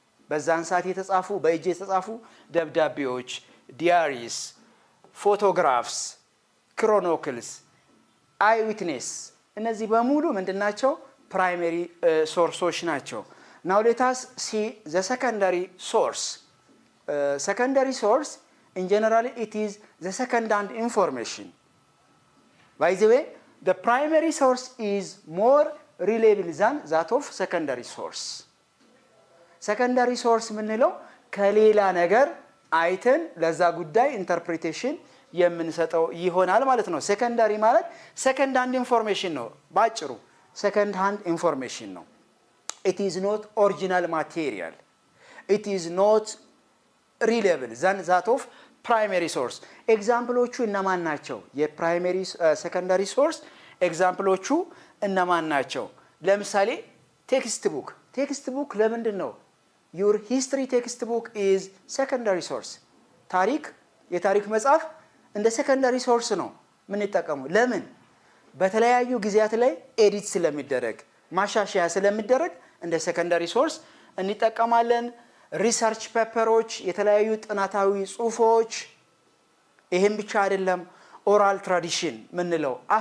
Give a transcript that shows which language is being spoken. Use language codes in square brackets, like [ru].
[am] በዛን ሰዓት የተጻፉ በእጅ የተጻፉ ደብዳቤዎች፣ ዲያሪስ፣ ፎቶግራፍስ፣ ክሮኒክልስ፣ አይ ዊትነስ፣ እነዚህ በሙሉ ምንድናቸው? ፕራይሜሪ ሶርሶች ናቸው። [en] ናው ሌት አስ ሲ ዘ ሰከንዳሪ ሶርስ። ሰከንዳሪ ሶርስ in general it is the second hand information. By the way, the primary source is more reliable than that of secondary source. [am] Secondary source ምንለው ከሌላ ነገር አይተን ለዛ ጉዳይ ኢንተርፕሪቴሽን የምንሰጠው ይሆናል ማለት ነው። ሴኮንዳሪ ማለት ሰከንድ ሃንድ ኢንፎርሜሽን ነው። ባጭሩ ሰከንድ ሃንድ ኢንፎርሜሽን ነው። [en] it is not original material, it is not reliable than that of primary source. [am] ኤግዛምፕሎቹ እነማን ናቸው? የፕራይመሪ ሰከንዳሪ ሶርስ ኤግዛምፕሎቹ እነማን ናቸው? ለምሳሌ ቴክስት ቡክ ለምንድን ነው? [en] your history text book is secondary source. [am] የታሪክ መጽሐፍ እንደ ሰከንዳሪ ሶርስ ነው የምንጠቀመው። ለምን? በተለያዩ ጊዜያት ላይ ኤዲት ስለሚደረግ ማሻሻያ ስለሚደረግ እንደ ሰከንዳሪ ሶርስ እንጠቀማለን። ሪሰርች ፔፐሮች፣ የተለያዩ ጥናታዊ ጽሁፎች፣ ይሄን ብቻ አይደለም። ኦራል ትራዲሽን ምንለው